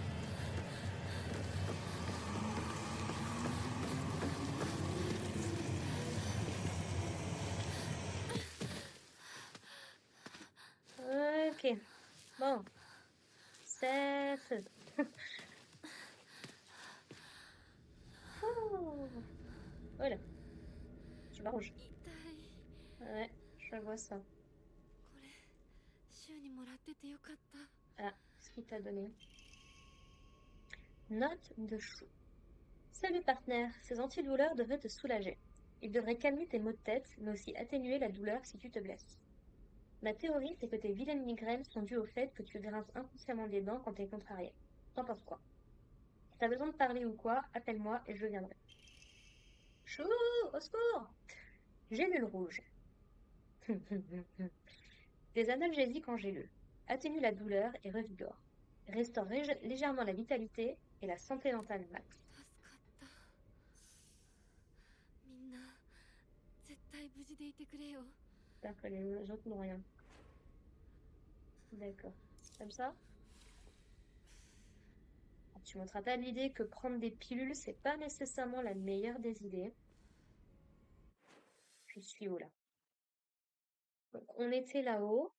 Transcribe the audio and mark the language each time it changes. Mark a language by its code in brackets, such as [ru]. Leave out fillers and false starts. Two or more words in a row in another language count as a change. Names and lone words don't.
[fr] Ok. Bon. C'est faisable. Ouh. Voilà. Tu vas rouge. [ja] 痛い [fr] Ouais, je vois ça. [ja] これ週にもらっててよかった [fr] Ah, ce qu'il t'a donné. Note de chou. Salut partenaire, ces antidouleurs devraient te soulager. Ils devraient calmer tes maux de tête, mais aussi atténuer la douleur si tu te blesses. Ma théorie, c'est que tes vilaines migraines sont dues au fait que tu grinces inconsciemment des dents quand t'es contrarié. T'en penses quoi? Si t'as besoin de parler ou quoi, appelle-moi et je viendrai. Chou, au secours! Gélule rouge. Des analgésiques en gélule. Atténue la douleur et revigore. Restaure légèrement la vitalité et la santé mentale max. [ja] 助かったみんな絶対無事でいてくれよ [fr] J'espère que les autres n'ont rien. D'accord. Comme ça? Tu me pas l'idée que prendre des pilules, c'est pas nécessairement la meilleure des idées. Je suis où là? Donc, on était là-haut.